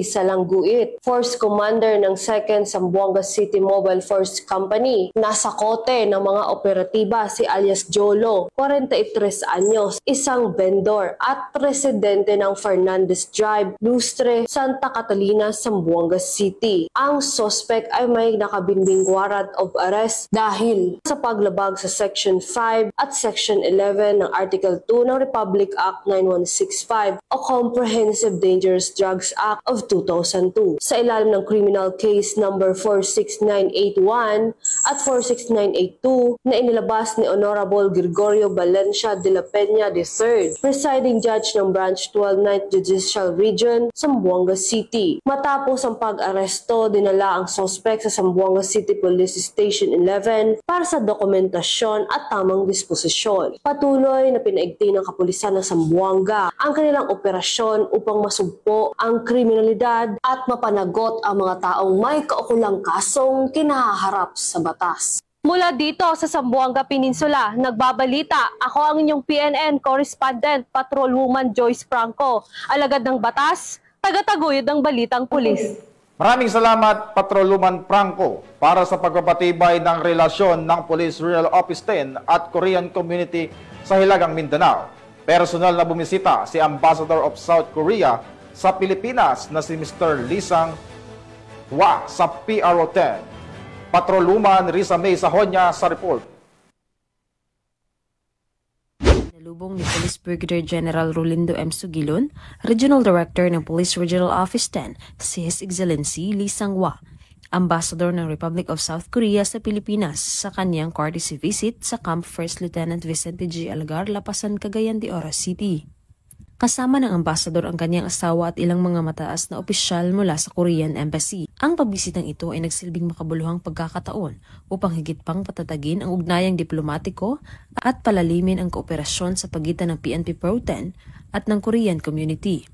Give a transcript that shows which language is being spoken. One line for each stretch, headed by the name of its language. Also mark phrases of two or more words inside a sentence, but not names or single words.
Filipino: Salangguit,
English: Force Commander
Filipino: ng 2nd Zamboanga City Mobile Force Company, nasa kote ng mga operatiba si alias Jolo, 43 anyos, isang vendor at residente ng Fernandez Drive, Lustre, Santa Catalina, Zamboanga City. Ang suspect ay may nakabinbing
English: warrant of arrest
Filipino: dahil sa paglabag sa Section 5 at Section 11 ng Article 2 ng Republic Act 9165 o Comprehensive Dangerous Drugs Act of 2002 sa ilalim ng
English: criminal case number
Filipino: 46981 at 46982 na inilabas ni Honorable Gregorio Valencia de la Peña III,
English: presiding judge
Filipino: ng Branch 12 9th Judicial Region, Zamboanga City. Matapos ang pag-aresto, dinala ang suspect sa Zamboanga City Police Station 11 para sa dokumentasyon at tamang disposisyon. Patuloy na pinaigting ng kapulisan ng Zamboanga ang kanilang operasyon upang masugpo ang kriminalidad at mapanagot ang mga taong may kaukulang kasong kinaharap sa batas. Mula dito sa Zamboanga Peninsula, nagbabalita ako ang inyong PNN correspondent, Patrolwoman Joyce Franco, alagad ng batas, tagataguyod ng balitang pulis. Maraming salamat, Patrolwoman Franco, para sa pagpapatibay ng relasyon ng Police Rural Office 10 at Korean Community sa Hilagang Mindanao. Personal na bumisita si
English: Ambassador of South Korea
Filipino: sa Pilipinas na si Mr. Lee Sang Hwa sa PRO 10. Patrolwoman Risa May Sahonya sa report. Nalubong ni Police Brigadier General Rolindo M. Sugilon,
English: Regional Director
Filipino: ng Police Regional Office 10, si His Excellency Lee Sang Hwa, Ambassador ng Republic of South Korea sa Pilipinas sa kanyang
English: courtesy visit
Filipino: sa Camp 1st Lieutenant Vicente G. Algar, Lapasan, Cagayan de Oro City. Kasama ng ambasador ang kanyang asawa at ilang mga mataas na opisyal mula sa Korean Embassy. Ang pagbisitang ito ay nagsilbing makabuluhang pagkakataon upang higit pang patatagin ang ugnayang diplomatiko at palalimin ang kooperasyon sa pagitan ng PNP Pro-10 at ng
English: Korean community.